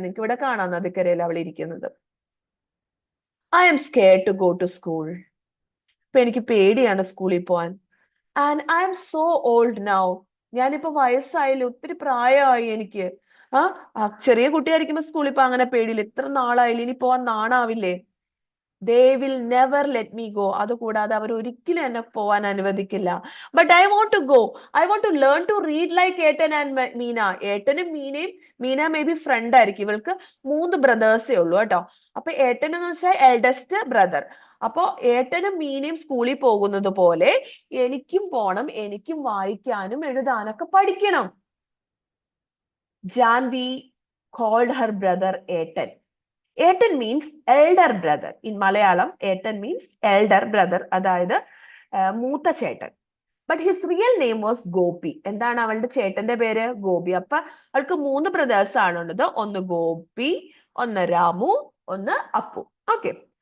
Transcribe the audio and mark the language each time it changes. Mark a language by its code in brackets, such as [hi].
[ml] നിങ്ങൾക്ക് ഇവിടെ കാണാം നദിക്കരയിൽ അവൾ ഇരിക്കുന്നത്. [en] I'm scared to go to school. [ml] ഇപ്പൊ എനിക്ക് പേടിയാണ് സ്കൂളിൽ പോവാൻ. [en] And I'm so old now. [ml] ഞാനിപ്പോ വയസ്സായില്ലേ, ഒത്തിരി പ്രായമായി എനിക്ക്. ചെറിയ കുട്ടിയായിരിക്കുമ്പോ സ്കൂളിൽ ഇപ്പൊ അങ്ങനെ പേടിയില്ല. ഇത്ര നാളായില്ലേ, ഇനി പോവാൻ നാണാവില്ലേ? [en] They will never let me go. [ml] അതുകൂടാതെ അവർ ഒരിക്കലും എന്നെ പോവാൻ അനുവദിക്കില്ല. [en] But I want to go. I want to learn to read like ettan and Meena. [ml] ഏട്ടനും മീനയും, മീന മേ ബി ഫ്രണ്ട് ആയിരിക്കും. ഇവൾക്ക് 3 ബ്രദേഴ്സേ ഉള്ളൂ കേട്ടോ. അപ്പൊ ഏട്ടൻ എന്ന് വെച്ചാൽ എൽഡസ്റ്റ് ബ്രദർ. അപ്പൊ ഏട്ടനും മീനയും സ്കൂളിൽ പോകുന്നത് പോലെ എനിക്കും പോണം, എനിക്കും വായിക്കാനും എഴുതാനൊക്കെ പഠിക്കണം. [en] Janvi called her brother ettan. Ettan means elder brother. In Malayalam ettan means elder brother, [ml] അതായത് മൂത്ത ചേട്ടൻ. [en] But his real name was Gopi. [ml] എന്താണ് അവളുടെ ചേട്ടന്റെ പേര്? [en] Gopi. [ml] അപ്പൊ അവൾക്ക് 3 ബ്രദേഴ്സ് ആണുള്ളത്. ഒന്ന് ഗോപി, ഒന്ന് രാമു, ഒന്ന് അപ്പു. ഓക്കെ.